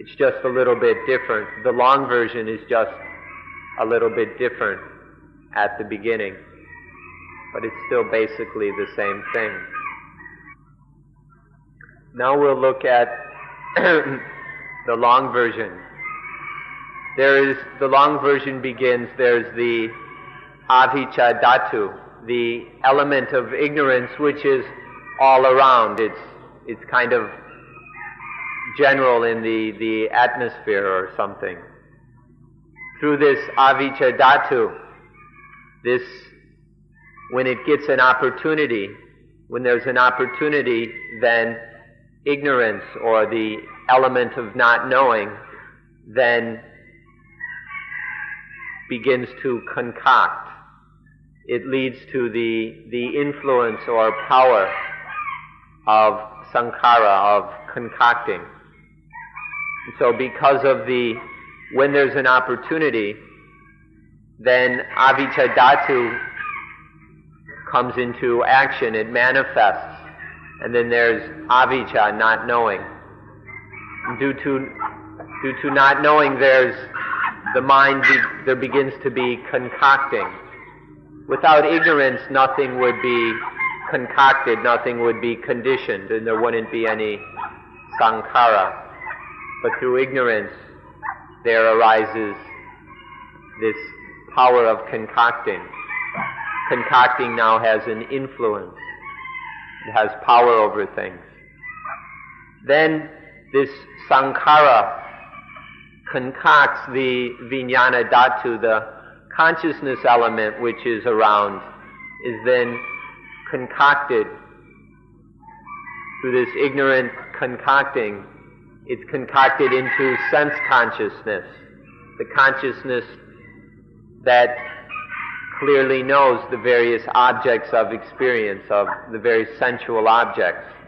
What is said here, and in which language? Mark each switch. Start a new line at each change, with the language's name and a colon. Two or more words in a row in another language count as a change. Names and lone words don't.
English: It's just a little bit different. The long version is just a little bit different at the beginning, but it's still basically the same thing. Now we'll look at the long version. The long version begins, there's the
Pali: avijja dhatu,
English: the element of ignorance which is all around. It's kind of general in the atmosphere or something. Through this
Pali: avijja dhatu,
English: when it gets an opportunity, when there's an opportunity, then ignorance, or the element of not knowing, then begins to concoct. It leads to the influence or power of sankhara, of concocting. So because of when there's an opportunity, then
Pali: avijja dhatu
English: comes into action, it manifests, and then there's avijja, not knowing. Due to not knowing, the mind there begins to be concocting. Without ignorance, nothing would be concocted, nothing would be conditioned, and there wouldn't be any sankhara. But through ignorance, there arises this power of concocting. Concocting now has an influence. It has power over things. Then this sankhara concocts the
Pali: vijnana dhatu,
English: the consciousness element which is around, is then concocted through this ignorant concocting. It's concocted into sense consciousness, the consciousness that clearly knows the various objects of experience, of the very sensual objects.